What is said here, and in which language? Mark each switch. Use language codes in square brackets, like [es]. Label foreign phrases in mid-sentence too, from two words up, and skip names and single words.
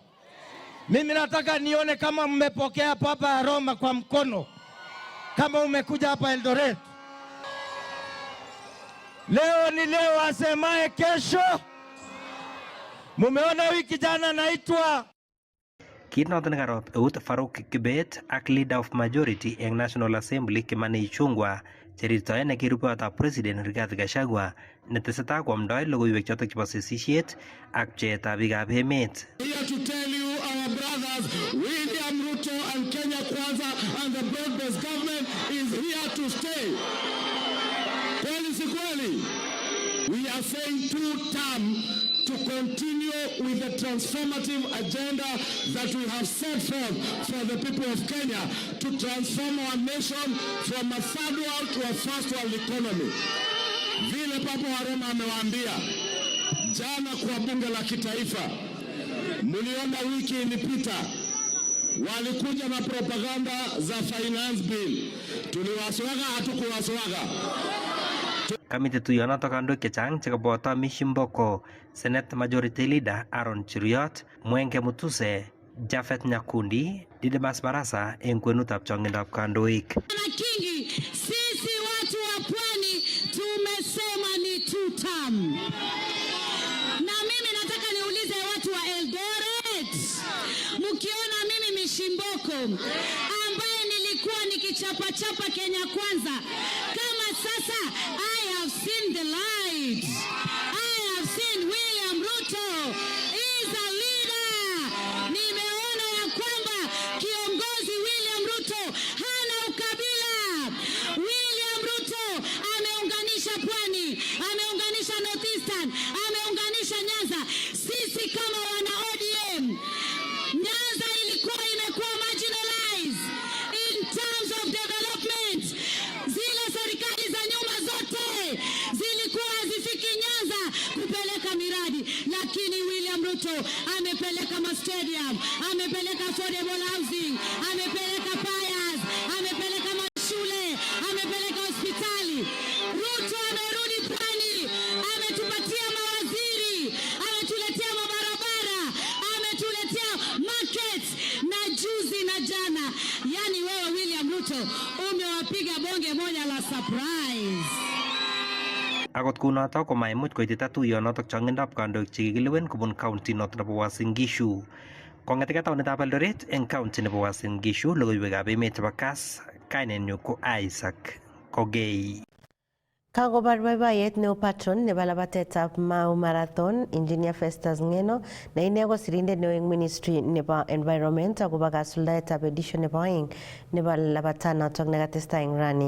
[sw] Mimi nataka nione kama mmepokea papa ya Roma kwa mkono. Kama umekuja hapa Eldoret. Leo ni leo, asemaye kesho. Mumeona wiki jana naitwa [kln] Kit noton nekarob eut Farouk Kibet ak [en] Leader of Majority [kln] eng National Assembly Kimani Ichung'wah cherirtoe nekirupeyotab President Rigathi Gachagua netesetai koamdoi logoiwek chotok chebo sesisiet ak pcheetab biikab emet. [en] Here to tell you, our brothers, William Ruto and Kenya Kwanza and the broad-based government is here to stay. [sw] Kweli si kweli? [en] We are saying 2-term to continue with the transformative agenda that we have set forth for the people of Kenya to transform our nation from a third world to a first world economy. [sw] Vile Papa wa Roma amewaambia jana kwa bunge la kitaifa, mliona wiki ilipita walikuja na propaganda za finance bill. Tuliwaswaga hatukuwaswaga. [kln] Kamite tuyonotok kandoik chechang chekaboto Mishi Mboko, [en] Senate Majority Leader [kln] Aaron Cheruiyot, Mwenge Mutuse, Japhet Nyakundi, Didmas Barasa eng kwenutab chongindab kandoik. [sw] Kingi, sisi watu wa Pwani tumesema ni 2-term. Na mimi nataka niulize watu wa Eldoret, mkiona mimi Mishi Mboko ambaye nilikuwa nikichapa Kenya Kwanza, kama sasa [en] I have seen the light. [sw] I have seen William Ruto is a leader. Nimeona ya kwamba kiongozi William Ruto hana ukabila. William Ruto ameunganisha Pwani, ameunganisha Northeastern, ameunganisha Nyanza. Sisi kama wana ODM, Nyanza ilikuwa imekuwa [en] marginalized in terms of development. [sw] Zile serikali za nyuma zote zilikuwa hazifiki Nyanza kupeleka miradi, lakini William Ruto amepeleka stadium, amepeleka [en] affordable housing, [sw] amepeleka fires, amepeleka mashule, amepeleka hospitali. Ruto amerudi Pwani, ametupatia mawaziri, ametuletea mabarabara, ametuletea markets, na juzi na jana Yani wewe William Ruto umewapiga bonge moja la surprise. [kln] Akot kunotok ko maimuch koitita tuyonotok chong'indab kandoik chekikilewen kobun county notok nebo Uasin Gishu. Kong'eteke taonitab Eldoret eng county nebo Uasin Gishu, logoiwekab emet chebo Kass, kainenyu ko Isaac Kogei. Kakobar boiboiyet neo patron nebo labatetab Mau Marathon, Engineer Festus Ngeno, ne ine ko sirindet neo eng Ministry nebo Environment akobo kasuldaetab edition nebo aeng nebo labatanotok nekatestai eng rani.